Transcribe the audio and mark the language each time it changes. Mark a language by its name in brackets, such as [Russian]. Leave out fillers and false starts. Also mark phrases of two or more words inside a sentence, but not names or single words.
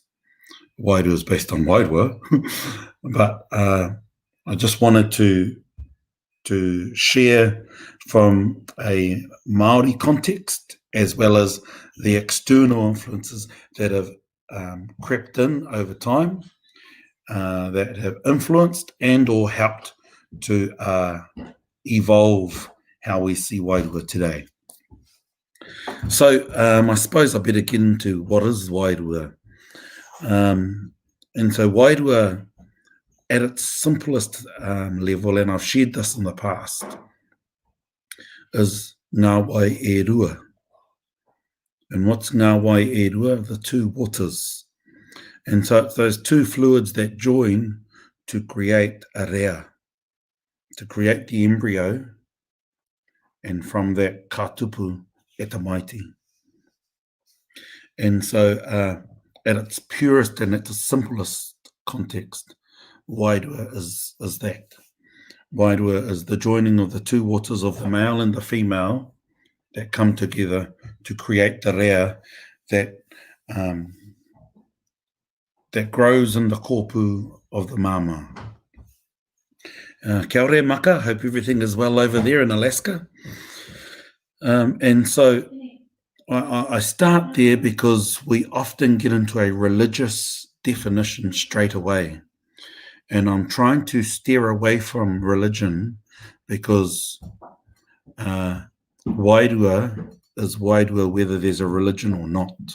[English] Wairua is based on Wairua, but I just wanted to share from a Māori context, as well as the external influences that have crept in over time, that have influenced and or helped to evolve how we see Wairua today. So I suppose I better get into what is Wairua. And so Wairua, at its simplest level, and I've shared this in the past, is [Māori] ngā wai e rua. [English] And what's [Māori] ngā wai e rua? [English] The two waters. And so it's those two fluids that join to create a rea, to create the embryo, and from that [Māori] katupu e te maiti. [English] And so at its purest and at its simplest context, Wairua is that. Wairuatanga is the joining of the two waters of the male and the female that come together to create the rea that grows in the kōpū of the mama. [Māori] Kia ora maka, [English] hope everything is well over there in Alaska. And so I start there because we often get into a religious definition straight away. And I'm trying to steer away from religion because Wairua is Wairua whether there's a religion or not.